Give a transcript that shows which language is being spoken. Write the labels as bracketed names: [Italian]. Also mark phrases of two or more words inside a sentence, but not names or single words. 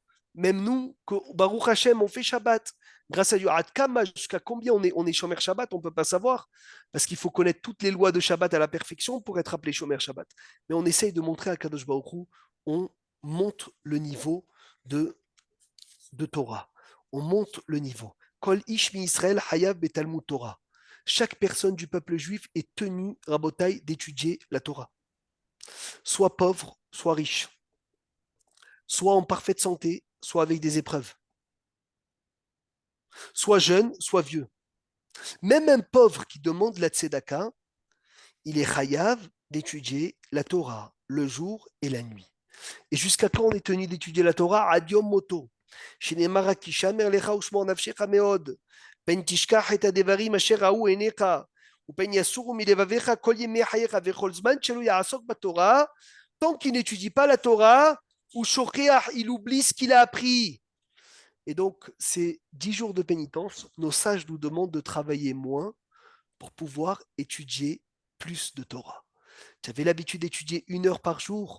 [French] Même nous, [Hebrew] ברוך השם, [French] on fait Shabbat. Grâce à Dieu, jusqu'à combien on est [Hebrew] שומר שבת, [French] on ne peut pas savoir. Parce qu'il faut connaître toutes les lois de Shabbat à la perfection pour être appelé [Hebrew] שומר שבת. [French] Mais on essaye de montrer à [Hebrew] קדוש ברוך הוא, [French] on monte le niveau de Torah. On monte le niveau. [Hebrew] כל איש מישראל חייב בתלמוד תורה. [French] Chaque personne du peuple juif est tenue, Rabotai, d'étudier la Torah. Soit pauvre, soit riche. Soit en parfaite santé, soit avec des épreuves. Soit jeune, soit vieux. Même un pauvre qui demande la tzedaka, il est chayav d'étudier la Torah le jour et la nuit. Et jusqu'à quand on est tenu d'étudier la Torah? [Hebrew] עד יום מותו, שנאמר רק כי שמר לך ושמור נפשך מאוד, פן תשכח את הדברים אשר ראו עיניך, ופן יסורו מלבביך כל ימי חייך, וכל זמן שלא יעסוק בתורה, [French] tant qu'il n'étudie pas la Torah, ou shokheach, il oublie ce qu'il a appris. Et donc, ces 10 jours de pénitence, nos sages nous demandent de travailler moins pour pouvoir étudier plus de Torah. Tu avais l'habitude d'étudier 1 heure par jour.